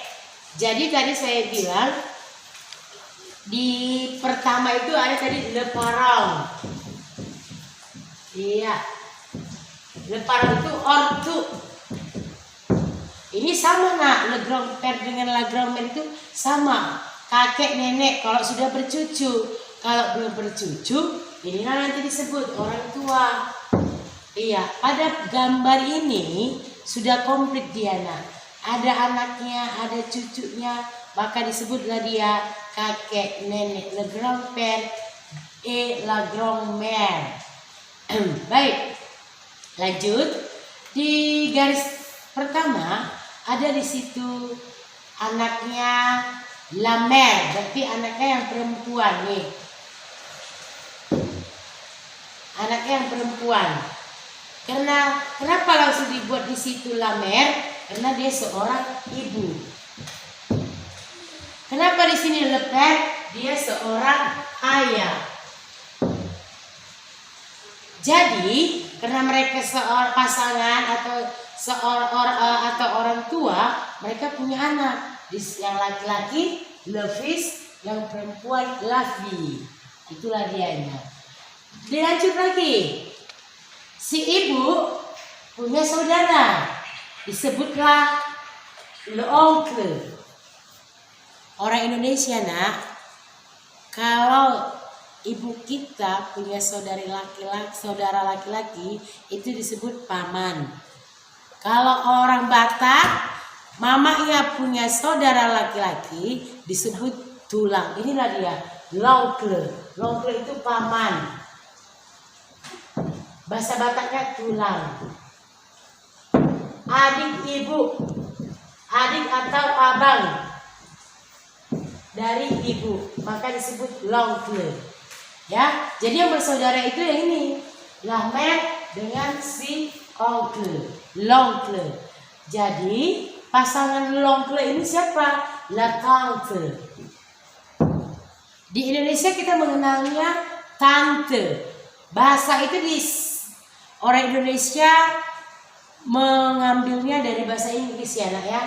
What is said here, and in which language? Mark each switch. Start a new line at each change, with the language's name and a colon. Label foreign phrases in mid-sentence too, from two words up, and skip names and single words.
Indonesian: Jadi tadi saya bilang di pertama itu ada tadi
French: le parent.
Indonesian: Iya.
French: Le parent
Indonesian: itu ortu. Ini sama nak,
French: le grand-père dengan la grand-mère
Indonesian: itu sama. kakek nenek kalau sudah bercucu. Kalau belum bercucu, inilah nanti disebut orang tua. Iya, pada gambar ini sudah komplit dia nak. Ada anaknya, ada cucunya, maka disebutlah dia kakek nenek,
French: le grand-père et la grand-mère.
Indonesian: Baik, lanjut. Di garis pertama ada di situ anaknya
French: la mère,
Indonesian: berarti anaknya yang perempuan nih. Anaknya yang perempuan. Kenapa langsung dibuat di situ
French: la mère?
Indonesian: Karena dia seorang ibu. Kenapa di sini
French: le père?
Indonesian: Dia seorang ayah. Jadi karena mereka seorang pasangan atau orang tua, mereka punya anak. Yang laki-laki
French: le fils,
Indonesian: yang perempuan
French: la fille.
Indonesian: Itulah dianya. Dilanjut lagi. Si ibu punya saudara, disebutlah
French: le oncle.
Indonesian: Orang Indonesia nak, kalau ibu kita punya saudara laki-laki itu disebut paman. Kalau orang Batak, mamanya punya saudara laki-laki disebut tulang. Inilah dia, l'oncle. L'oncle itu paman. Bahasa Bataknya tulang. Adik ibu, adik atau abang dari ibu, maka disebut l'oncle. Ya, jadi yang bersaudara itu yang ini,
French: la mère
Indonesian: dengan si oncle, l'oncle. Jadi pasangan l'oncle ini siapa?
French: La tante.
Indonesian: Di Indonesia kita mengenalnya tante. Bahasa itu orang Indonesia mengambilnya dari bahasa Inggris ya nak ya.